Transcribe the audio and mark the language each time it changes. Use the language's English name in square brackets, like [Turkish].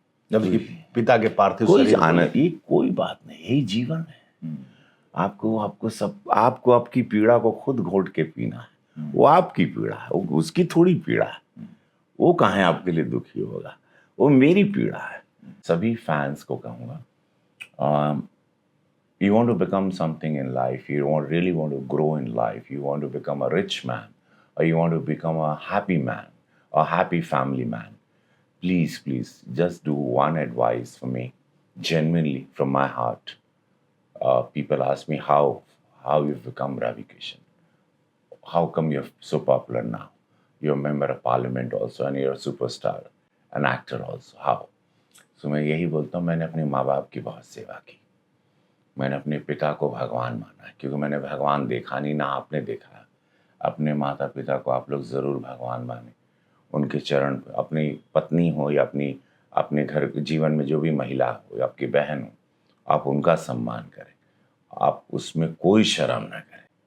[Hindi] जब पिता के पार्थिव कोई आनंद, ये कोई बात नहीं, यही जीवन है। आपको आपकी पीड़ा को खुद घोट के पीना है, वो आपकी पीड़ा है, वो उसकी थोड़ी पीड़ा है, वो कहाँ आपके लिए दुखी होगा, वो मेरी पीड़ा है। सभी फैंस को कहूँगा, [English] you want to become something in life, really want to grow in life, you want to become a rich man, or you want to become a happy man, a happy family man, please just do one advice for me, genuinely from my heart. People ask me how you've become Ravi Kishan, how come you're so popular now, you're a member of parliament also, and you're a superstar, an actor also, how? [Hindi] So मैं यही बोलता हूँ, मैंने अपने माँ बाप की बहुत सेवा की, मैंने अपने पिता को भगवान माना है, क्योंकि मैंने भगवान देखा नहीं, ना आपने देखा है। अपने माता पिता को आप लोग ज़रूर भगवान माने, उनके चरण, अपनी पत्नी हो या अपने घर जीवन में जो भी महिला हो या आपकी बहन हो, आप उनका सम्मान करें, आप उसमें कोई शर्म ना करें।